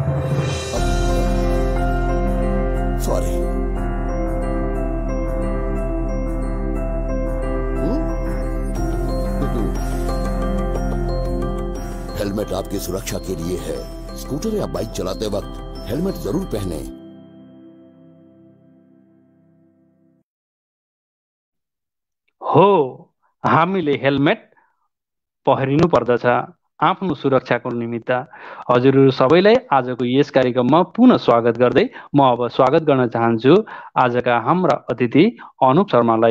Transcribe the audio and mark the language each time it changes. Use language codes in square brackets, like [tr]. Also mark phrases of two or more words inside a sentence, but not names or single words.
[hi] सॉरी। हेलमेट आपकी सुरक्षा के लिए है। स्कूटर या बाइक चलाते वक्त हेलमेट जरूर पहने। [ne] हो, हामीले हेलमेट पहिरिनु पर्दछ आफ्नो सुरक्षाको निमित्त। हजुरहरू सबैलाई आजको यस कार्यक्रममा पुनः स्वागत गर्दै म अब स्वागत गर्न चाहन्छु आजका हाम्रा अतिथि अनुप शर्मालाई।